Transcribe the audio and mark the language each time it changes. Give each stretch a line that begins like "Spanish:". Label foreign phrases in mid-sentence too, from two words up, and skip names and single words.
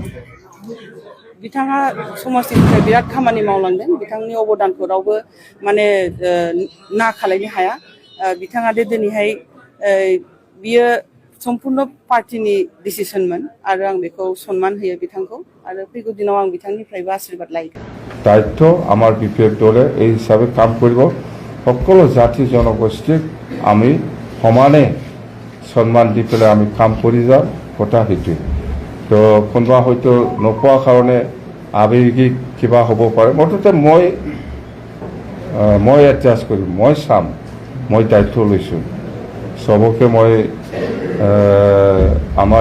Bodo: बिथाङा समाजनि थाखाय बिराद खामानि मावलांदों बिथांनि अबदानखौ रावबो माने ना खालायनो हाया बिथाङा दिनैहाय बियो सम्पूर्ण पार्टीनि डिसिसनमोन आरो आं बेखौ सन्मान होयो बिथांखौ आरो फैगौ दिनाव आं बिथांनिफ्रायबो आशीर्बाद लायगोन।
Assamese: দায়িত্ব আমাৰ বিপিএফ দলে এই হিসাবে কাম কৰিব সকলো জাতি জনগোষ্ঠীক আমি সমানে সন্মান দি পেলাই আমি কাম কৰি যাম কথা সেইটোৱে। তো কোনোবা হয়তো নোপোৱা কাৰণে আৱেগিক কিবা হ'ব পাৰে মুঠতে মই এডজাষ্ট কৰিম মই চাম মই দায়িত্ব লৈছোঁ চবকে মই আমাৰ